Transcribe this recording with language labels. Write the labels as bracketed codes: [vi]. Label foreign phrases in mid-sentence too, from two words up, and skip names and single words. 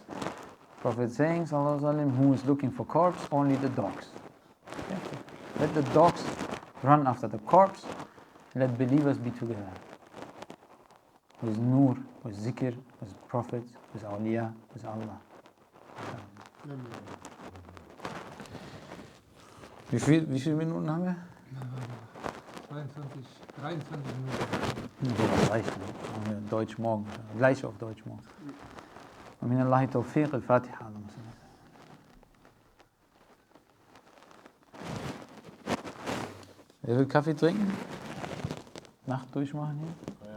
[en] Prophet saying, [ar] صلى الله عليه وسلم, [en] who is looking for corpse? Only the dogs. Okay? Let the dogs run after the corpse. Let believers be together. With nur, with zikr, with prophets, with awliya, with Allah. [de] Wie viele Minuten haben wir? 23 Minuten. Ja, reicht. Deutsch morgen. Gleich auf Deutsch morgen. [ar] ومن الله توفيق الفاتحة. [de] Wer will Kaffee trinken? Nacht durchmachen hier?